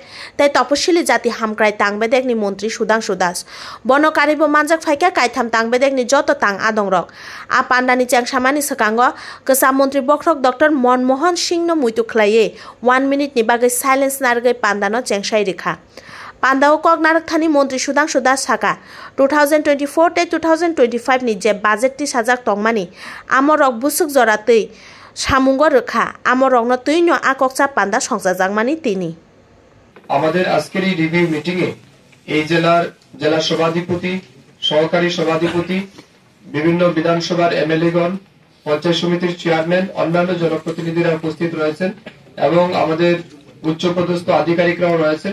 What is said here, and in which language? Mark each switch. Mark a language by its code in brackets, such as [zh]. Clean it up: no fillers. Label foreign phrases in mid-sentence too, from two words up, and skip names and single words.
[trp] ताई तपशिली जाति हामक्राय तांगबेदेक नि मन्त्री सुदांशु दास बनकारिबो मानजाक फायका कायथाम तांगबेदेक नि जत तांग आदं रक आ पान्दानि चेंगसामानि सकांग गोसा मन्त्री बख्रक डॉक्टर मनमोहन सिंह नो मुइतु खलाये 1 मिनिट नि बागै साइलेंस नारगै पान्दानो चेंगसाय रेखा पान्दाओ कक नारकथानि मन्त्री सुदांशु दास साका 2024 ते 2025 नि जे बाजेट ति साजाक तंगमानि आमर रक बुसुक जरातै सामुंग रेखा आमर रकनो तैनो आककचा पान्दा संसा जागमानि तिनि [bn] আমাদের আজকের এই [en] review meeting [bn] এ এই জেলা সভাধিপতি সহকারী সভাধিপতি বিভিন্ন বিধানসভার এমএলএগণ পঞ্চায়েত সমিতির চেয়ারম্যান অন্যান্য জনপ্রতিনিধিরা উপস্থিত রয়েছেন এবং আমাদের উচ্চপদস্থ আধিকারিকরাও রয়েছেন।